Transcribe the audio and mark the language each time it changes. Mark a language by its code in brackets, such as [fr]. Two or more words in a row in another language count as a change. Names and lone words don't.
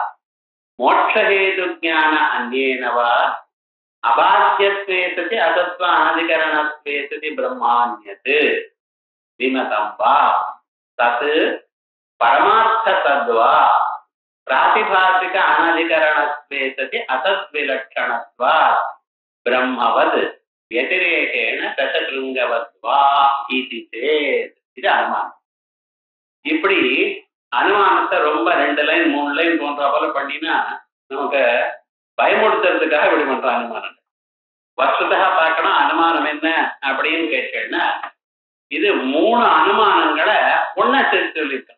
[sa] मोक्षहेतु ज्ञान अन्येनवा अबाध्यत्वे सति असत्त्व अनधिकरणत्वे सति ब्रह्मान्यत् विमतं वा तत् परमार्थ सत्त्वा प्रातिभासिक अनधिकरणत्वे सति असत्त्विलक्षणत्वात् ब्रह्मवत् व्यतिरेकेण दशशृङ्गवद्वा इति चेत्. [ta] இது அனுமானம். இப்படி அனுமானத்தை ரொம்ப 2 லைன் 3 லைன் போன்ற போல பண்ணினா நமக்கு பயமுடுத்துறதுக்காக இப்படி பண்ற அனுமானம். வஸ்துதா பார்க்கணும் அனுமானம் என்ன அப்படின்னு கேட்டேன்னா இது 3 அனுமானங்களை ஒன்னா சேர்த்து சொல்லியிருக்கேன்.